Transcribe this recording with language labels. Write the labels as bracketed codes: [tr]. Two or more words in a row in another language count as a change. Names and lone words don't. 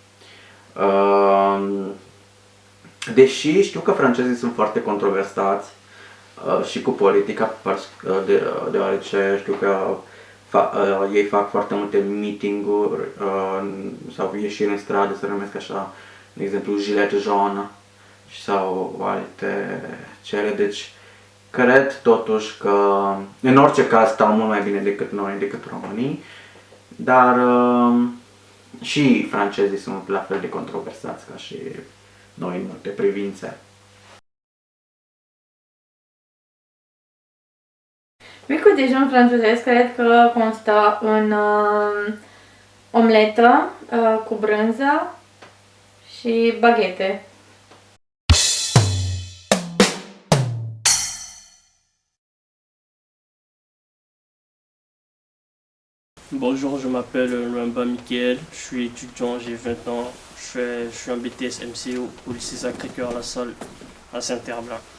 [ro] Deși știu că francezii sunt foarte controversați și cu politica, deoarece știu că ei fac foarte multe meeting-uri sau ieșiri în stradă, se numesc așa, de exemplu [fr] gilet jaune [ro] sau alte cele, deci cred totuși că în orice caz stau mult mai bine decât noi, decât românii, dar și francezii sunt la fel de controversați ca și noi în multe privințe. Micul dejun francezesc cred că constă în omletă cu brânză și baghete. [fr] Bonjour, je m'appelle Luamba Michael, je suis étudiant, j'ai 20 ans, je suis en BTS MCO au lycée Sacré-Cœur La Salle à Saint-Herblain.